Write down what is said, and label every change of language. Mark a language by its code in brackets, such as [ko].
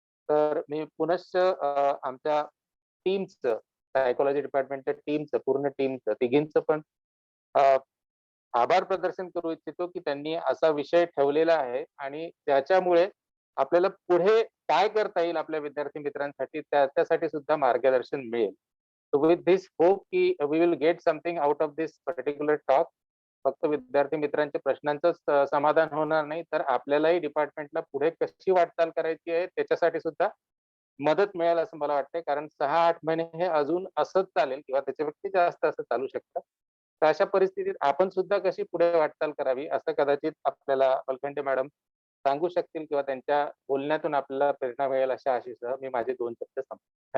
[mr] तर मी पुनश्च आमच्या टीमचं, सायकॉलॉजी डिपार्टमेंटच्या टीमचं, पूर्ण टीमचं, तिघींचं पण अ, आभार प्रदर्शन करू इच्छितो, की त्यांनी असा विषय ठेवलेला आहे आणि त्याच्यामुळे आपल्याला पुढे काय करता येईल आपल्या विद्यार्थी मित्रांसाठी त्याच्यासाठी सुद्धा मार्गदर्शन मिळेल. [en] So with this hope की we will get something out of this particular talk. [mr] फक्त विद्यार्थी मित्रांच्या प्रश्नांचंच समाधान होणार नाही, तर आपल्यालाही डिपार्टमेंटला पुढे कशी वाटचाल करायची आहे त्याच्यासाठी सुद्धा मदत मिळेल असं मला वाटतंय. कारण 6-8 महिने हे अजून असंच चालेल किंवा त्याच्यापेक्षा जास्त असं चालू शकतं. तर अशा परिस्थितीत आपण सुद्धा कशी पुढे वाटचाल करावी असं कदाचित आपल्याला वलखंडे मॅडम सांगू शकतील किंवा त्यांच्या बोलण्यातून आपल्याला प्रेरणा मिळेल अशा आशेसह मी माझे 2 शब्द संपवतो.